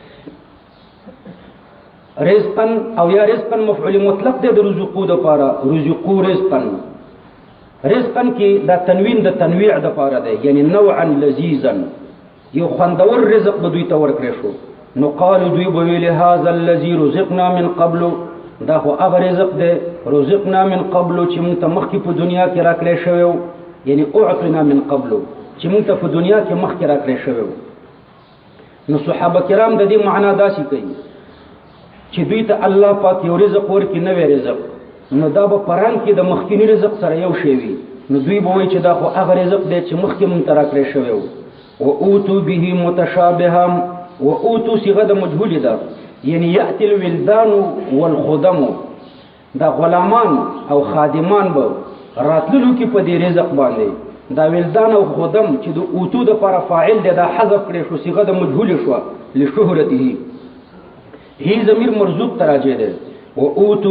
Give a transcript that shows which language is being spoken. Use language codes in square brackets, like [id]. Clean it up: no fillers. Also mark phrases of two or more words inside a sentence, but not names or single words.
[ps] رزقا او یا رزقا مفعول مطلق دی د رزقو د پاره رزقو رزقا کې دا تنوین د تنویع د پاره دی یعنی [ar] نوعا لذیذا [ps] یو خوندور رزق به دوی ته ورکړې شو نو قالو دوی به ویل [ar] هذا الذي رزقنا من قبل [ps] دا خو هغه رزق دی [ar] رزقنا من قبل [ps] چې موږ ته مخکې په دنیا کې راکړی شوی یعنی [ar] اعطنا من قبل [ps] چې موږ ته په دنیا کې مخکې راکړی شوی. نو صحابه کرام د دې معنا داسې کوي چې دوی ته الله پاک یو رزق ورکړي نوی رزق نو دا به پران کې د مخکینی رزق سره یو شی وي نو دوی به وایي چې دا خو هغه رزق دی چې مخکې موږ ته راکړی شوی و اوتو به متشابها و اوتو صيغه د مجهول ده یعنی [ar] یأتی الولدان والخدم [ps] دا غلامان او خادمان به راتللو کې په دې رزق باندې دا ولدان او خدم چې د اوتو د پر فاعل دی دا حذف کړي شو صيغه د مجهول شو لشهرته هی ضمیر مرزوق تراجه ده و اوتو